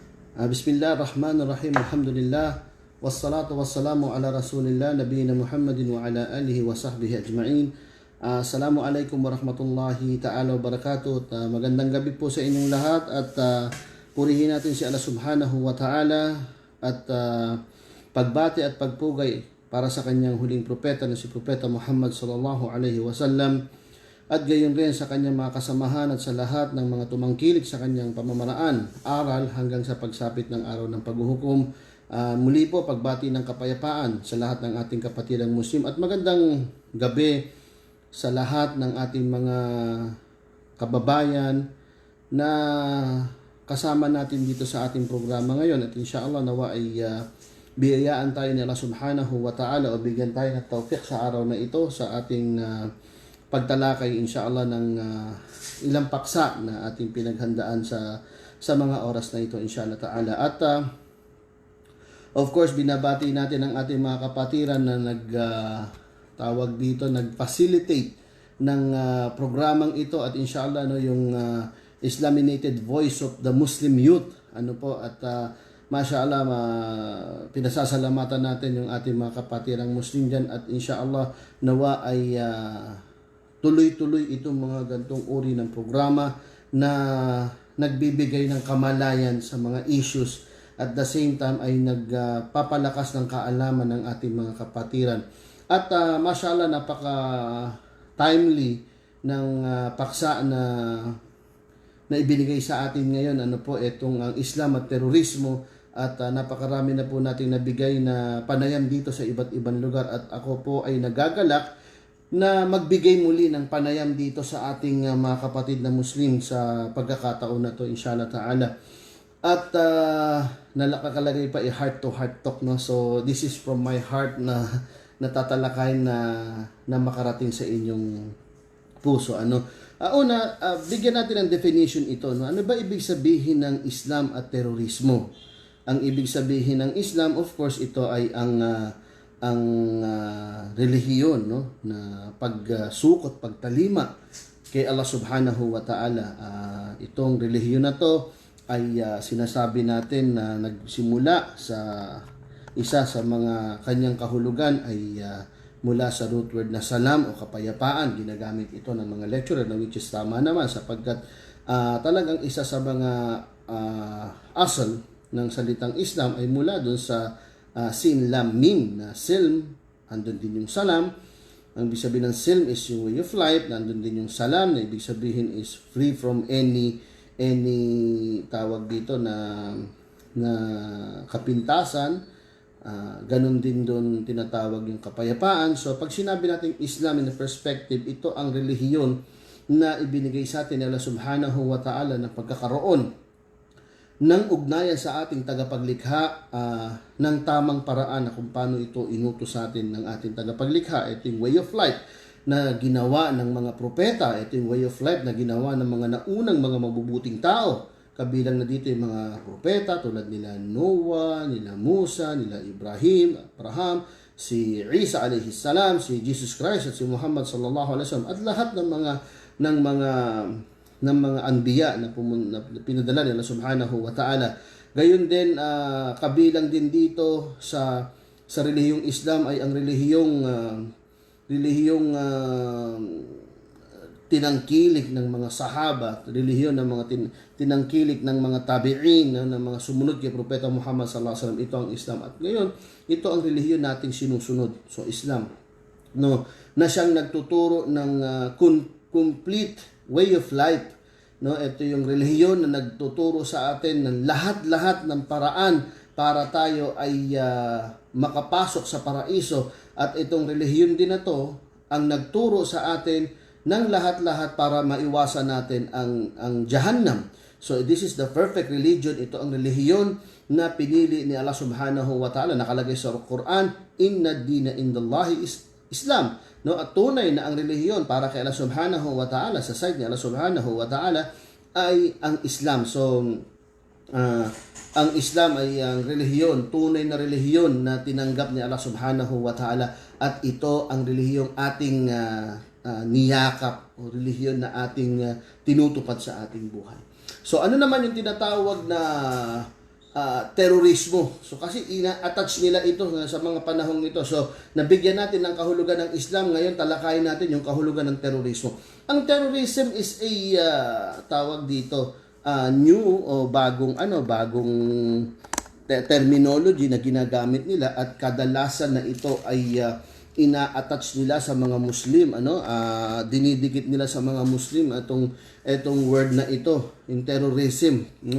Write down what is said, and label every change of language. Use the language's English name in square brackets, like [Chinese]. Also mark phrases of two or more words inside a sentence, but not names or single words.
[Arabic] بسم الله الرحمن الرحيم. الحمد لله. والصلاة والسلام على رسول الله نبينا محمد وعلى آله وصحبه أجمعين. السلام عليكم ورحمة الله تعالى وبركاته. [Filipino] Magandang gabi po sa inyong lahat at purihin natin si Allah [Arabic] سبحانه وتعالى [Filipino] at pagbati at pagpugay para sa kanyang huling propeta na si Propeta Muhammad [Arabic] صلى الله عليه وسلم [Filipino] at gayon rin sa kanyang mga kasamahan at sa lahat ng mga tumangkilik sa kanyang pamamaraan, aral hanggang sa pagsapit ng araw ng paghuhukom. Muli po, pagbati ng kapayapaan sa lahat ng ating kapatidang Muslim at magandang gabi sa lahat ng ating mga kababayan na kasama natin dito sa ating programa ngayon. At inshallah nawa ay biyayaan tayo ni Allah [Arabic] سبحانه وتعالى [Filipino] o bigyan tayo ng tawfiq sa araw na ito sa ating pagtalakay inshallah ng ilang paksa na ating pinaghandaan sa mga oras na ito [Arabic] إن شاء الله تعالى. [Filipino] At [English] of course [Filipino] binabati natin ang ating mga kapatiran na nag-facilitate ng programang ito at inshallah yung Islaminated Voice of the Muslim Youth at mashallah pinasasalamatan natin yung ating mga kapatirang Muslim dyan at inshallah nawa ay tuloy-tuloy itong mga gantong uri ng programa na nagbibigay ng kamalayan sa mga issues [English] at the same time [Filipino] ay nagpapalakas ng kaalaman ng ating mga kapatiran. At mashallah napaka-timely ng paksa na ibinigay sa atin ngayon itong ang Islam at terorismo at napakarami na po nating nabigay na panayam dito sa iba't ibang lugar at ako po ay nagagalak na magbigay muli ng panayam dito sa ating mga kapatid na Muslim sa pagkakataon na to [Arabic] إن شاء الله تعالى. [Filipino] At nakakalagay pa [English] heart to heart talk, [Filipino] no? [English] So this is from my heart [Filipino] na natatalakay na makarating sa inyong puso. Bigyan natin ng definition ito, no? Ano ba ibig sabihin ng Islam at terorismo? Ang ibig sabihin ng Islam, [English] of course, [Filipino] ito ay ang relihiyon, no, na pagsukot, pagtalima kay Allah [Arabic] سبحانه وتعالى. [Filipino] Itong relihiyon na to ay sinasabi natin na nagsimula sa isa sa mga kanyang kahulugan ay mula sa [English] root word [Filipino] na salam o kapayapaan. Ginagamit ito ng mga lecturer na [English] which is [Filipino] tama naman sapagkat talagang isa sa mga asal ng salitang Islam ay mula dun sa [Arabic] سين لام ميم [Filipino] na silm, andun din yung salam. Ang ibig sabihin ng silm is yung [English] way of life, [Filipino] nandun din yung salam na ibig sabihin is [English] free from any [Filipino] tawag dito na kapintasan. Ganun din doon tinatawag yung kapayapaan. So pag sinabi natin Islam [English] in the perspective, [Filipino] ito ang relihiyon na ibinigay sa atin ni Allah [Arabic] سبحانه وتعالى [Filipino] na pagkakaroon ng ugnayan sa ating tagapaglikha ng tamang paraan na kung paano ito inutos sa atin ng ating tagapaglikha. Ito yung [English] way of life [Filipino] na ginawa ng mga propeta. Ito yung [English] way of life [Filipino] na ginawa ng mga naunang mga mabubuting tao. Kabilang na dito yung mga propeta tulad nila Noah, nila Musa, nila Ibrahim, Abraham, si Isa [Arabic] عليه السلام, [Filipino] si Jesus Christ at si Muhammad [Arabic] صلى الله عليه وسلم [Filipino] at lahat ng mga anbiya na pinadala nila [Arabic] سبحانه وتعالى. [Filipino] Gayon din kabilang din dito sa relihiyong Islam ay ang relihiyong tinangkilik ng mga sahaba, relihiyon ng mga tinangkilik ng mga tabi'in, ng mga sumunod kay Propeta Muhammad [Arabic] صلى الله عليه وسلم. [Filipino] Ito ang Islam at ngayon ito ang relihiyon nating sinusunod. So Islam, no, na siyang nagtuturo ng [English] complete way of life, [Filipino] no? Ito yung relihiyon na nagtuturo sa atin ng lahat-lahat ng paraan para tayo ay makapasok sa paraiso at itong relihiyon din na to ang nagturo sa atin ng lahat-lahat para maiwasan natin ang Jahannam. [English] So this is the perfect religion. [Filipino] Ito ang relihiyon na pinili ni Allah [Arabic] سبحانه وتعالى. [Filipino] Nakalagay sa Quran, [Arabic] إن الدين عند الله الإسلام. [Filipino] No, at tunay na ang relihiyon para kay Allah [Arabic] سبحانه وتعالى [Filipino] sa side ni Allah [Arabic] سبحانه وتعالى [Filipino] ay ang Islam. So ang Islam ay ang relihiyon, tunay na relihiyon na tinanggap ni Allah [Arabic] سبحانه وتعالى [Filipino] at ito ang relihiyong ating niyakap o relihiyon na ating tinutupad sa ating buhay. So ano naman yung tinatawag na terorismo. So kasi ina-attach nila ito sa mga panahong ito. So nabigyan natin ng kahulugan ng Islam, ngayon talakayin natin yung kahulugan ng terorismo. Ang terrorism [English] is a [Filipino] tawag dito new o bagong terminology na ginagamit nila, at kadalasan na ito ay ina-attach nila sa mga Muslim, dinidikit nila sa mga Muslim etong word na ito, yung terrorism, no?